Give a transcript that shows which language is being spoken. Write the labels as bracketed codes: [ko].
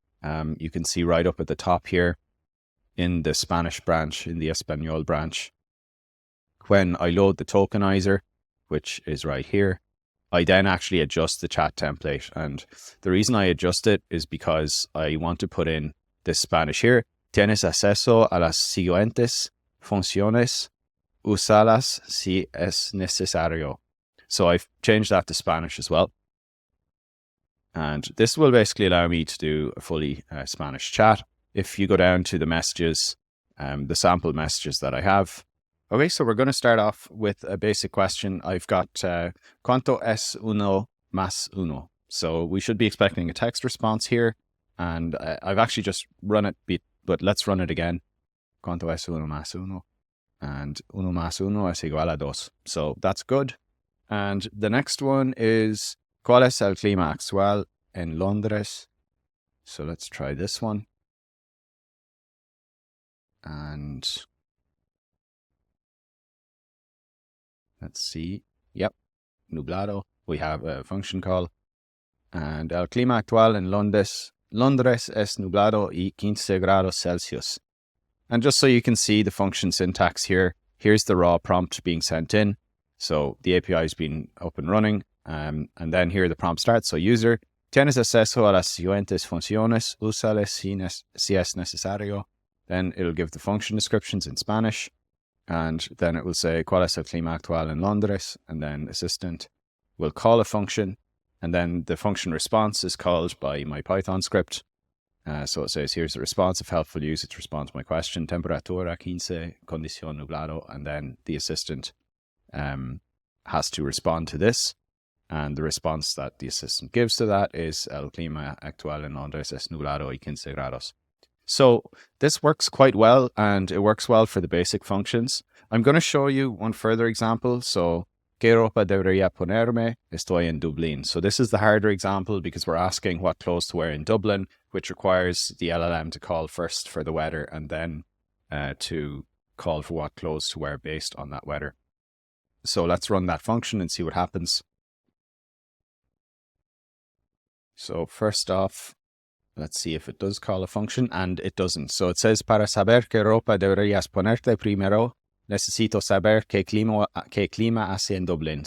[en] You can see right up at the top here in the Spanish branch, in the Espanol branch. When I load the tokenizer, which is right here, I then actually adjust the chat template. And the reason I adjust it is because I want to put in this Spanish here. [es] Tienes acceso a las siguientes funciones. Úsalas si es necesario. [en] So I've changed that to Spanish as well. And this will basically allow me to do a fully Spanish chat. If you go down to the messages, the sample messages that I have. Okay, so we're going to start off with a basic question. I've got [es] ¿Cuánto es uno más uno? [en] So we should be expecting a text response here. And I've actually just run it, but let's run it again. [es] ¿Cuánto es uno más uno? And uno más uno es igual a dos. [en] So that's good. And the next one is [es] ¿Cuál es el clima actual en Londres? [en] So let's try this one. And let's see. Yep, nublado. We have a function call. [es] And el clima actual en Londres es nublado y 15 grados Celsius. [en] And just so you can see the function syntax here, here's the raw prompt being sent in. So the API has been up and running. And then here the prompt starts. [es] So user, tienes acceso a las siguientes funciones, úsales si es necesario. [en] Then it'll give the function descriptions in Spanish. And then it will say, [es] ¿Cuál es el clima actual en Londres? [en] And then assistant will call a function. And then the function response is called by my Python script. So it says, here's the response. If helpful, use it to respond to my question. [es] Temperatura 15, condición nublado. [en] And then the assistant has to respond to this. And the response that the assistant gives to that is, [es] el clima actual en Londres es nublado y 15 grados. [en] So this works quite well, and it works well for the basic functions. I'm going to show you one further example. [es] So, ¿Qué ropa debería ponerme? Estoy en Dublín. [en] So this is the harder example because we're asking what clothes to wear in Dublin, which requires the LLM to call first for the weather and then to call for what clothes to wear based on that weather. So let's run that function and see what happens. So first off, let's see if it does call a function, and it doesn't. So it says, [es] para saber qué ropa deberías ponerte primero, necesito saber qué clima hace en Dublín.